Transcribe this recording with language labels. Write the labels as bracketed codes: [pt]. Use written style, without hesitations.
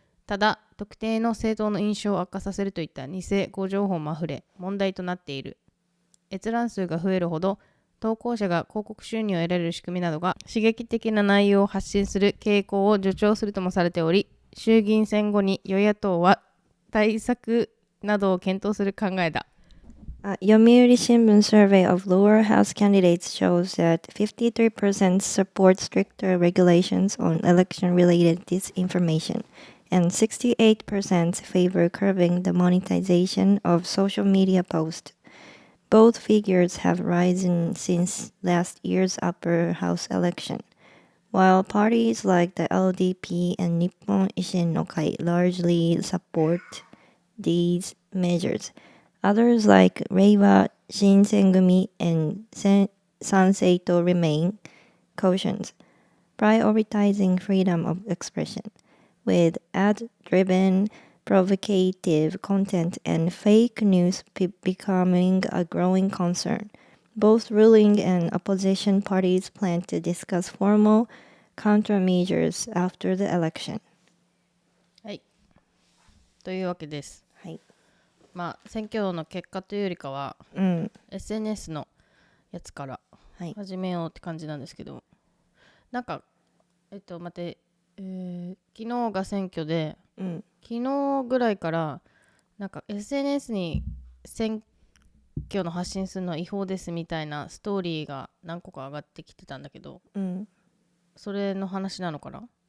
[ja] ただ、特定の政党の印象を悪化させるといった偽誤情報もあふれ、問題となっている。閲覧数が増えるほど、投稿者が広告収入を得られる仕組みなどが刺激的な内容を発信する傾向を助長するともされており、衆議院選後に与野党は対策などを検討する考えだ。 [en] Yomiuri Shimbun survey of lower house candidates shows that 53% support stricter regulations on election-related disinformation, and 68% favor curbing the monetization of social media posts. Both figures have risen since last year's upper house election. While parties like the LDP and Nippon Ishin no Kai largely support these measures, others like Reiwa Shinsengumi and Sanseito remain cautious, prioritizing freedom of expression, with ad-driven provocative content and fake news becoming a growing concern. Both ruling and opposition parties plan to discuss formal countermeasures after the election. [ja] はい。というわけです。はい。まあ選挙の結果というよりかは、SNS のやつから始めようって感じなんですけど、なんか待って、昨日が選挙で、昨日ぐらいからなんか SNS に選挙の発信するのは違法ですみたいなストーリーが何個か上がってきてたんだけど、それの話なのかな。